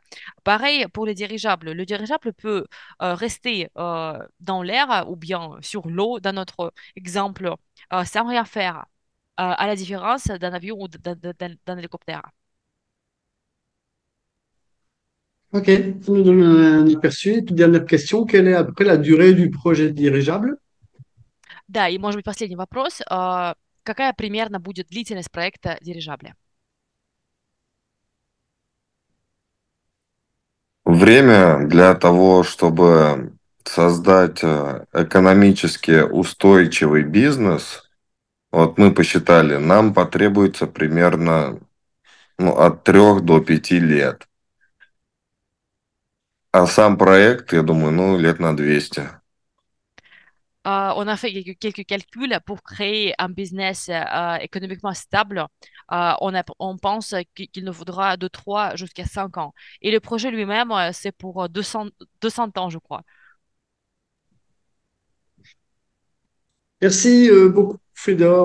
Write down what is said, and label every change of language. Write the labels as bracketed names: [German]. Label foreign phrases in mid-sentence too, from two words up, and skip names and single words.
[French] Pareil pour les dirigeables. Le dirigeable peut rester dans l'air ou bien sur l'eau, dans notre exemple, sans rien faire, à la différence d'un avion ou d'un hélicoptère. Ok, ça nous donne un aperçu. Toute dernière question, quelle est à peu près la durée du projet dirigeable? [Russian] Да, и, может быть, последний вопрос. Какая примерно будет длительность проекта дирижабля? Время для того, чтобы создать экономически устойчивый бизнес, вот мы посчитали, нам потребуется примерно от 3 до 5 лет. А сам проект, я думаю, лет на 200. [French] On a fait quelques calculs pour créer un business économiquement stable. On pense qu'il nous faudra de 3 jusqu'à 5 ans. Et le projet lui-même, c'est pour 200 ans, je crois. Merci beaucoup, Fédor.